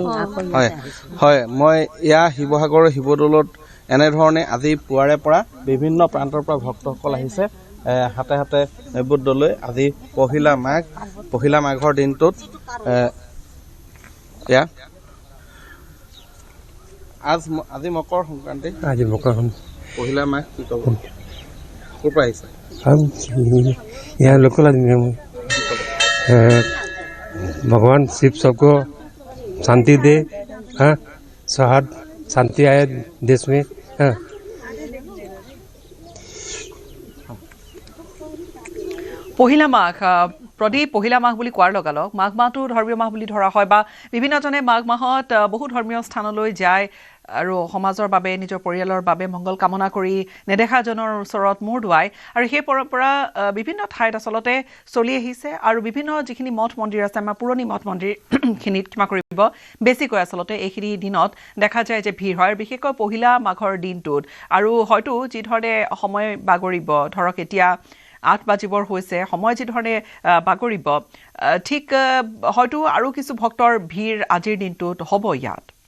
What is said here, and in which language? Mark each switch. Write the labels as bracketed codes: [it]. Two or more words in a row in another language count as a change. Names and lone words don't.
[as] হয় মই এয়া শিৱসাগৰৰ শিৱদৌলত এনেধৰণে আজি পুৱাৰে পৰা বিভিন্ন প্ৰান্তৰ পৰা ভক্তসকল আহিছে হাতে হাতে নৈবেদ্য লৈ আজি পহিলা মাঘৰ দিনটোত এয়া আজি মকৰ সংক্ৰান্তি পহিলা মাঘ কি ক'ব ক'ৰ পৰা আহিছে [hi] यहाँ लोकल आदमी है भगवान शिव सबको शांति दे हाँ सौहार्द शांति आए देश में हाँ [as] পহিলা মাঘ প্ৰদীপ পহিলা মাঘ বুলি কোৱাৰ লগালগ মাঘ মাহটো ধৰ্মীয় মাহ বুলি ধৰা হয় বা বিভিন্নজনে মাঘ মাহত বহু ধৰ্মীয় স্থানলৈ যায় আৰু সমাজৰ বাবে নিজৰ পৰিয়ালৰ বাবে মংগল কামনা কৰি নেদেখাজনৰ ওচৰত মূৰ ধুৱাই আৰু সেই পৰম্পৰা বিভিন্ন ঠাইত আচলতে চলি আহিছে আৰু বিভিন্ন যিখিনি মঠ মন্দিৰ আছে আমাৰ পুৰণি মঠ মন্দিৰখিনিত ক্ষমা কৰিব বেছিকৈ আচলতে এইখিনি দিনত দেখা যায় যে ভিৰ হয় বিশেষকৈ পহিলা মাঘৰ দিনটোত আৰু হয়তো যি ধৰণে সময় বাগৰিব ধৰক এতিয়া 8 বাজিবৰ হৈছে সময় যি ধৰণে বাগৰিব ঠিক হয়তো আৰু কিছু ভক্তৰ ভিৰ আজিৰ দিনটোত হ'ব ইয়াত